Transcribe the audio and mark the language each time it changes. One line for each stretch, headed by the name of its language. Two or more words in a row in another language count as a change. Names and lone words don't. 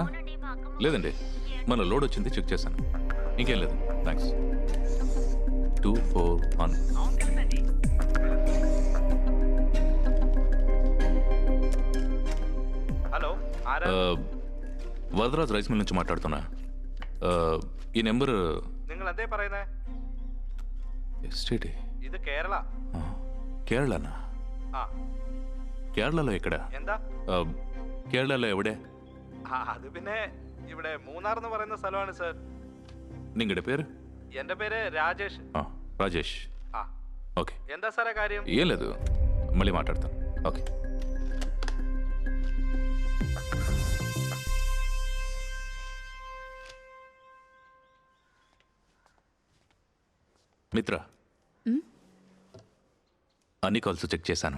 Telugu: లేదండి, మన లోడ్ వచ్చింది, చెక్ చేశాను. ఇంకేం లేదు, థ్యాంక్స్. 241. హలో, వరదరాజు రైస్ మిల్ నుంచి మాట్లాడుతున్నా. ఈ నెంబర్
Malayalam: നിങ്ങൾ എന്തേ പറയുന്നേ?
Telugu: ఎస్టీడీ.
Malayalam: ഇത് കേരള.
Telugu: కేరళనా?
Malayalam: ആ,
Telugu: కేరళలో ఎక్కడ?
Malayalam: എന്താ?
Telugu: కేరళలో ఎవిడే?
Malayalam: അത് പിന്നെ ഇവിടെ മൂന്നാർ എന്ന് പറയുന്ന സ്ഥലമാണ് സർ. നിങ്ങളുടെ പേര്? എന്റെ പേര് രാജേഷ്.
Telugu: రాజేష్.
Malayalam: ആ,
Telugu: ఓకే.
Malayalam: എന്താ സാറേ കാര്യം?
Telugu: ఏం లేదు, మళ్ళీ మాట్లాడతాను. ఓకే. మిత్ర, అన్ని కాల్స్ చెక్ చేశాను.